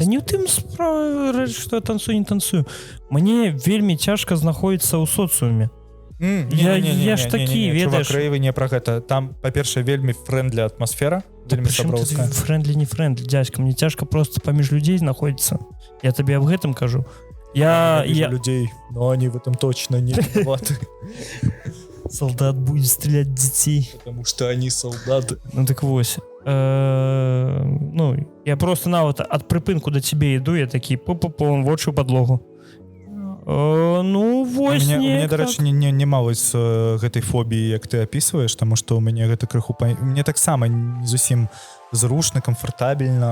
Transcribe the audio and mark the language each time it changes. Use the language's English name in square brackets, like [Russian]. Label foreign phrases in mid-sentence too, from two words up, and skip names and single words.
[Belarusian] Да не ў тым справа, што я танцую, не танцую. Мне вельмі цяжка знаходзіцца ў соцыуме. Я ж такі, ведаеш... Чувак, рэйвы не пра гэта. Там, па-першае, вельмі фрэндлі атмасфера, вельмі саброўская. Фрэндлі, не фрэндлі, дядька, мне цяжка просто паміж людзей знаходзіцца. Я табе аб гэтым кажу. Я [Russian] людей, но они в этом точно не виноваты. Солдат будет стрелять детей. Потому что они солдаты. [Belarusian] Ну так вось. Ну, я просто нават ад прыпынку да цябе іду, я такі пу-пу-пу, вочы ў падлогу. Ну, вось не. У меня, дарэчы, няма вось гэтай фобіі, як ты апісваеш, таму што ў мяне гэта крыху... Мне таксама не зусім зручна, камфортабельна.